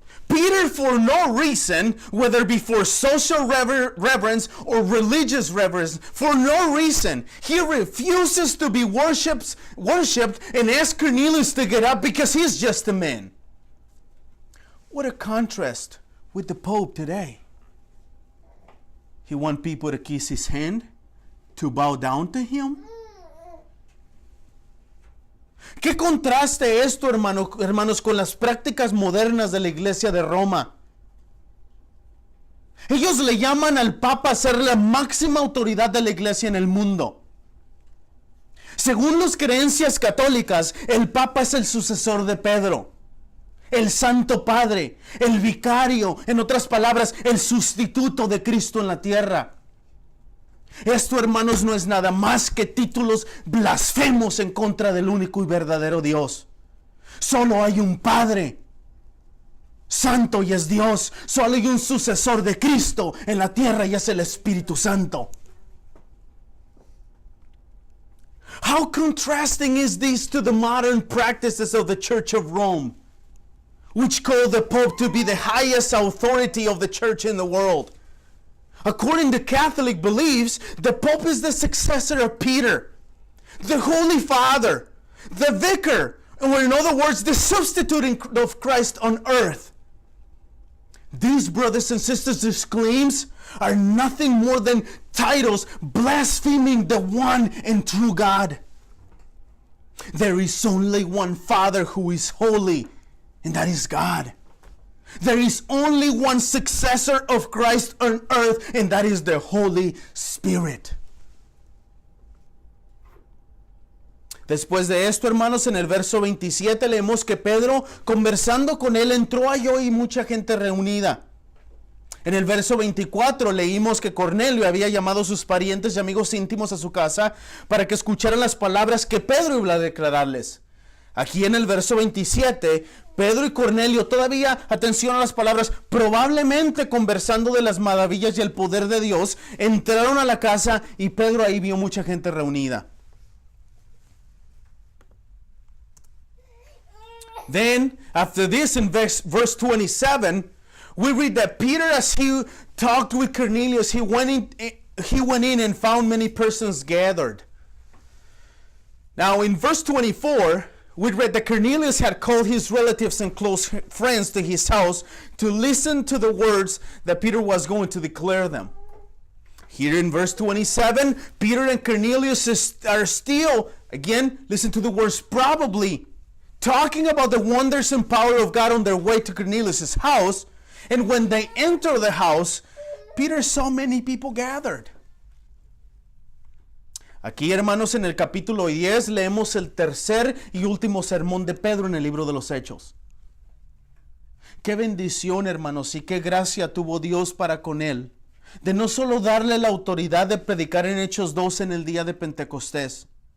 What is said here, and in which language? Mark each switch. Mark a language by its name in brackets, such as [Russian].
[English] Peter, for no reason, whether it be for social reverence or religious reverence, for no reason, he refuses to be worshipped and asks Cornelius to get up because he's just a man. What a contrast with the Pope today. He wants people to kiss his hand, to bow down to him. [Spanish] ¿Qué contraste esto, hermanos, con las prácticas modernas de la Iglesia de Roma? Ellos le llaman al Papa a ser la máxima autoridad de la Iglesia en el mundo. Según las creencias católicas, el Papa es el sucesor de Pedro, el Santo Padre, el vicario, en otras palabras, el sustituto de Cristo en la tierra. Esto, hermanos, no es nada más que títulos blasfemos en contra del único y verdadero Dios. Solo hay un Padre Santo y es Dios. Solo hay un sucesor de Cristo en la tierra y es el Espíritu Santo. [English] How contrasting is this to the modern practices of the Church of Rome, which call the Pope to be the highest authority of the church in the world. According to Catholic beliefs, the Pope is the successor of Peter, the Holy Father, the Vicar, or in other words, the substitute of Christ on earth. These, brothers and sisters, these claims are nothing more than titles blaspheming the one and true God. There is only one Father who is holy, and that is God. There is only one successor of Christ on earth, and that is the Holy Spirit. [Spanish] Después de esto, hermanos, en el verso 27 leemos que Pedro, conversando con él, entró allí y mucha gente reunida. En el verso 24 leímos que Cornelio había llamado a sus parientes y amigos íntimos a su casa para que escucharan las palabras que Pedro iba a declararles. Aquí en el verso 27, Pedro y Cornelio, todavía, atención a las palabras, probablemente conversando de las maravillas y el poder de Dios, entraron a la casa y Pedro ahí vio mucha gente reunida. [English] Then, after this, in verse 27, we read that Peter, as he talked with Cornelius, he went in and found many persons gathered. Now, in verse 24, we read that Cornelius had called his relatives and close friends to his house to listen to the words that Peter was going to declare them. Here in verse 27, Peter and Cornelius are still, again, listen to the words, probably talking about the wonders and power of God on their way to Cornelius' house. And when they enter the house, Peter saw many people gathered. [Spanish] Aquí, hermanos, en el capítulo 10 leemos el tercer y último sermón de Pedro en el libro de los Hechos. Qué bendición, hermanos, y qué gracia tuvo Dios para con él, de no solo darle la autoridad de predicar en Hechos 2 en el día de Pentecostés,